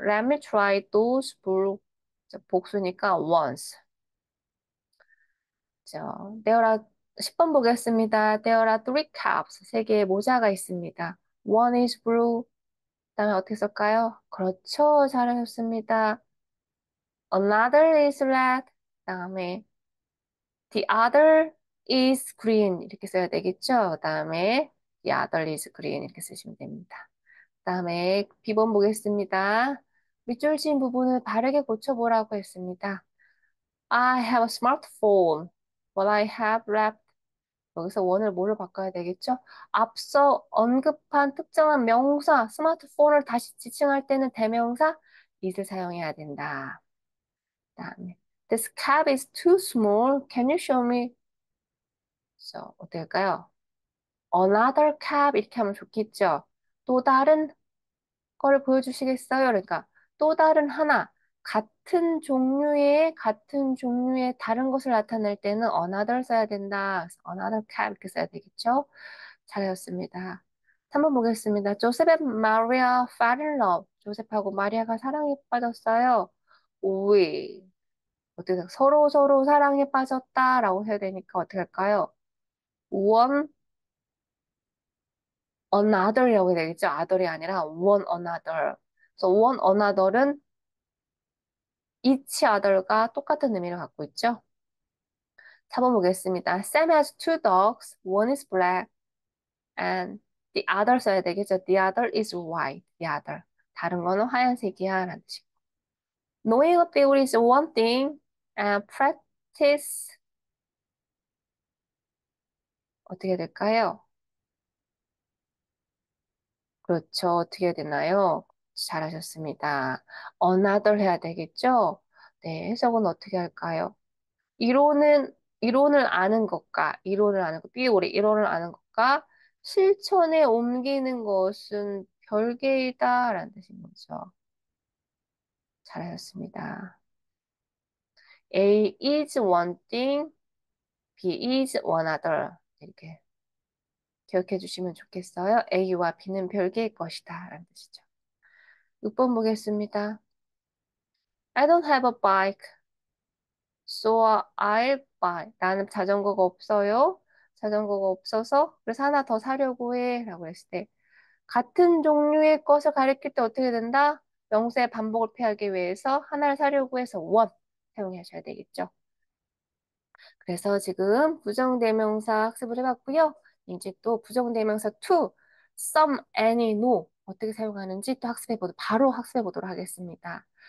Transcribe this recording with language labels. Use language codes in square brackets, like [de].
[en] Let me try those blue. [ko] 복수니까 [en] once. There are [ko] 10번 보겠습니다. [en] There are three caps. [ko] 세 개의 모자가 있습니다. [en] One is blue. [ko] 그다음에 어떻게 쓸까요? 그렇죠. 잘하셨습니다. [en] Another is red. [ko] 그다음에 [en] the other is green. [ko] 이렇게 써야 되겠죠. 그다음에 [en] the other is green. [ko] 이렇게 쓰시면 됩니다. 그다음에 B번 보겠습니다. 밑줄 친 부분을 바르게 고쳐보라고 했습니다. [en] I have a smartphone, but I have left. [ko] 여기서 원을 뭐로 바꿔야 되겠죠? 앞서 언급한 특정한 명사, 스마트폰을 다시 지칭할 때는 대명사 is를 사용해야 된다. 그다음에 [en] This cab is too small. Can you show me [ko] 그렇죠. 어떻게 할까요? Another cab 이렇게 하면 좋겠죠. 또 다른 걸 보여주시겠어요? 그러니까 또 다른 하나 같은 종류의 다른 것을 나타낼 때는 another 써야 된다. 그래서 another cab 이렇게 써야 되겠죠? 잘하셨습니다. 3번 보겠습니다. [en] 조셉 and Maria fell in love. [ko] 조셉하고 마리아가 사랑에 빠졌어요. 오이. 어떻게 서로 사랑에 빠졌다라고 해야 되니까 어떻게 할까요? one another이라고 해야 되겠죠? other이 아니라 one another. 그래서 one another은 each other가 똑같은 의미를 갖고 있죠. 4번 보겠습니다. [en] Sam has two dogs. One is black and the other [ko] 써야 되겠죠. [en] The other is white. The other. [ko] 다른 거는 하얀색이야 라는 뜻이고. [en] Knowing a theory is one thing and practice 어떻게 될까요? [ko] 그렇죠. 어떻게 해야 되나요? 잘하셨습니다. another 해야 되겠죠? 네, 해석은 어떻게 할까요? 이론을 아는 것과 이론을 아는 것, 띠오리 이론을 아는 것과 실천에 옮기는 것은 별개이다라는 뜻인 거죠. 잘하셨습니다. [en] A is one thing, B is one other. [ko] 이렇게 기억해 주시면 좋겠어요. A와 B는 별개의 것이다 라는 뜻이죠. 6번 보겠습니다. [en] I don't have a bike, so I'll buy. [ko] 나는 자전거가 없어요. 자전거가 없어서 그래서 하나 더 사려고 해 라고 했을 때 같은 종류의 것을 가리킬 때 어떻게 된다? 명사의 반복을 피하기 위해서 하나를 사려고 해서 one 사용하셔야 되겠죠. 그래서 지금 부정대명사 학습을 해봤고요. 이제 또 부정대명사 to, some, any, no 어떻게 사용하는지 또 바로 학습해 보도록 하겠습니다.